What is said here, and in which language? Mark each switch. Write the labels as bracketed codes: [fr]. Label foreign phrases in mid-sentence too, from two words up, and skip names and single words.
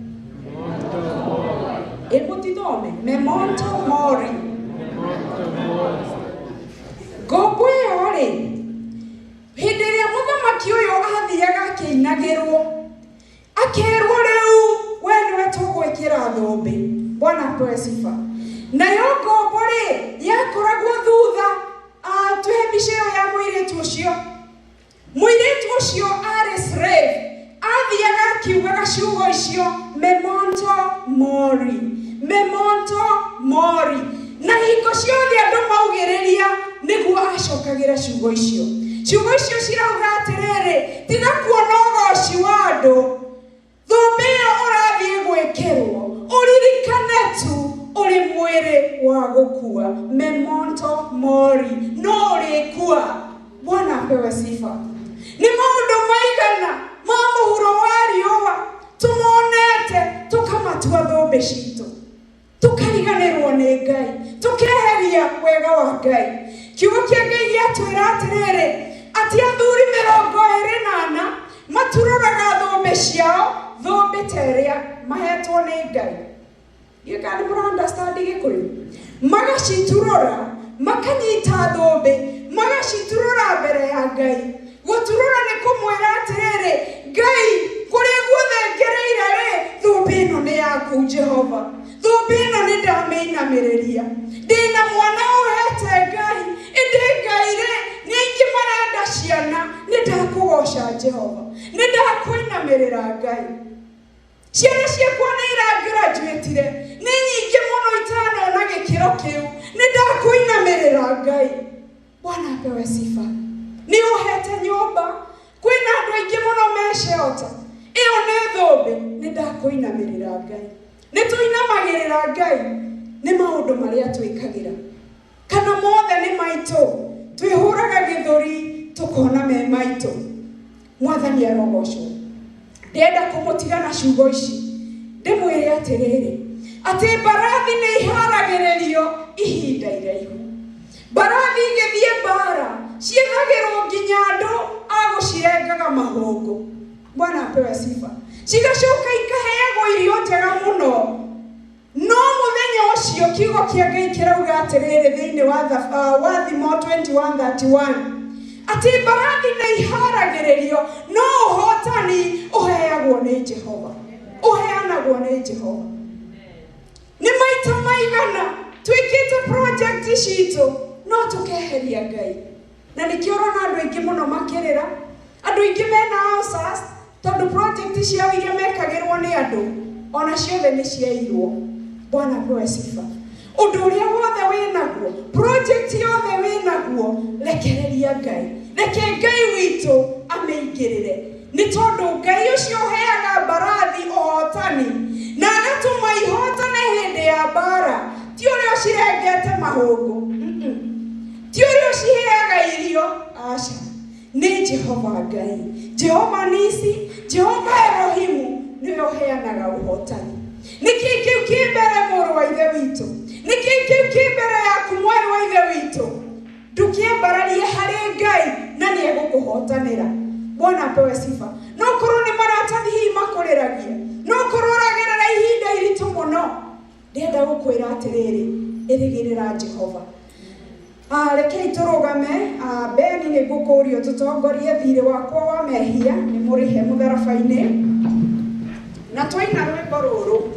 [la] Ebutidome memento mori. [ki] Ngombo iyo ri hindi iria muthamaki uyu athiaga akeinagirwo akerwo riu we niwe tugwikira thombe. [sw] Bwana apewe sifa. [ki] Nayo ngombo ri yakoragwo thutha tuhe mbica iyo ya muiritu ucio. Muiritu ucio ari slave athiaga akiugaga ciugo icio [la] memento mori, memento mori. [ki] Na hingo ciothe andu maugiriria niguo acokagira ciugo icio. Ciugo icio cirauga atiriri tiga kuona ugoci wa andu, thombe iyo urathie gwikirwo uririkane tu uri mwiri wa gukua. [la] Memento mori, [ki] no urikua. [sw] Bwana apewe sifa. [ki] Ni maundu maigana ma muhuro wa riua tumonete tukamatua thombe citu, tukariganirwo ni Ngai, tukeheria wega wa Ngai. Kiugo kia Ngai giatwira atiriri ati athuri 24 matururaga thombe ciao, thombe teria mahetwo ni Ngai. [en] You can understand Gikuyu. [ki] Magaciturura makanyita thombe, magaciturura mbere ya Ngai. Guturura ni kumwira atiriri Ngai kuria guothe ngereire ri thombe ino ni yaku Jehova, thombe ino ni ndameinamiriria, ndina mwana uhete Ngai, indi Ngai ri ni ingi marenda ciana, ni Nĩndakũgoca Jehova, nĩndakũinamĩrĩra Ngai. Ciana ciakwa nĩiragraduatire, nĩ nyingĩ mũno itanona gĩkĩro kĩu. Nĩndakũinamĩrĩra Ngai. [sw] Bwana apewe sifa. [ki] Nĩ ũhete nyũmba, kwĩna andũ aingĩ mũno mecehota. Ĩyo nĩ thũmbĩ. Nĩndakũinamĩrĩra Ngai. Nĩtũinamagĩrĩra Ngai nĩ maũndũ marĩa twĩkagĩra, kana mothe nĩ maitũ. Twĩhũraga gĩthũri tukona me maitũ. Mwathani arogocwo. Ndenda kũmũtiga na ciugo ici, ndĩmwĩre atĩrĩrĩ, atĩ mbarathi nĩ iharagĩrĩrio ihinda iraihu. Mbarathi igĩthiĩ mbara ciethagĩrwo nginya andũ agũcirengaga mahũngũ. [sw] Bwana apewe sifa. [ki] Cigacoka ikaheagwo irio njega mũno. No mũthenya ũcio kiugo kĩa Ngai kĩrauga atĩrĩrĩ thĩinĩ wa Thimo 21:31, atĩ mbarathi nĩ iharagĩrĩrio, no ũhotani ũheagwo nĩ Jehova. Ũheanagwo nĩ Jehova. Nĩ maita maigana twĩkĩte project citũ no tũkeheria Ngai. Na nĩkĩo ũrona andũ aingĩ mũno makĩrĩra, andũ aingĩ mena ulcers tondũ project ciao iria mekagĩrwo nĩ andũ ona ciothe nĩ ciairwo. [sw] Bwana apewe sifa. [ki] Ũndũ ũrĩa wothe wĩnaguo, project yothe wĩnaguo, rekereria Ngai. Reke Ngai witũ amĩingĩrĩre. Nĩ tondũ Ngai ũcio ũheaga mbarathi ũhotani na agatũma ihotane hĩndĩ ya mbara. Ti ũrĩa ũcirengete mahũngũ, ti ũrĩa ũciheaga irio, aca. Nĩ Jehova Ngai, Jehova Nisi, Jehova Elohimu nĩwe ũheanaga ũhotani. Nĩkĩ kĩu kĩ mbere mũrũ wa ithe witũ? Nĩkĩ kĩu kĩ mbere yaku mwarĩ wa ithe witũ? Ndũkĩambararie harĩ Ngai na nĩegũkũhotanĩra. [sw] Bwana apewe sifa. [ki] No korwo nĩ maratathi hihi makũrĩragia, no korwo ũragerera ihinda iritũ mũno, ndĩrenda gũkwĩra atĩrĩrĩ, ĩrĩgĩrĩra Jehova. Rekei tũrũgame. Beni nĩ ngũkũũrio tũtongorie thirĩ wakwa wa mehia nĩ mũrĩhe mũtharaba-inĩ, na twaina rwĩmbo rũrũ.